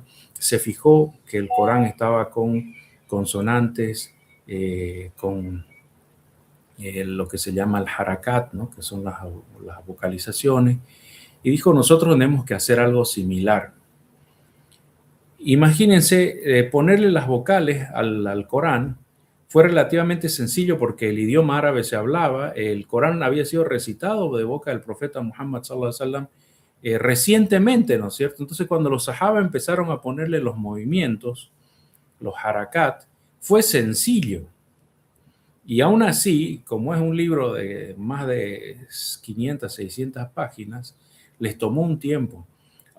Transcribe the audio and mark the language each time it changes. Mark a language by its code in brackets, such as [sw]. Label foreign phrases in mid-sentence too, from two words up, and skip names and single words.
[es] Se fijó que el Corán estaba con consonantes, con lo que se llama el harakat, ¿no?, que son las vocalizaciones, y dijo, nosotros tenemos que hacer algo similar. Imagínense, ponerle las vocales al Corán fue relativamente sencillo porque el idioma árabe se hablaba, el Corán había sido recitado de boca del profeta Muhammad [ar] صلى الله عليه وسلم [es] recientemente, ¿no es cierto? Entonces cuando los sahaba empezaron a ponerle los movimientos, los harakat, fue sencillo. Y aún así, como es un libro de más de 500, 600 páginas, les tomó un tiempo.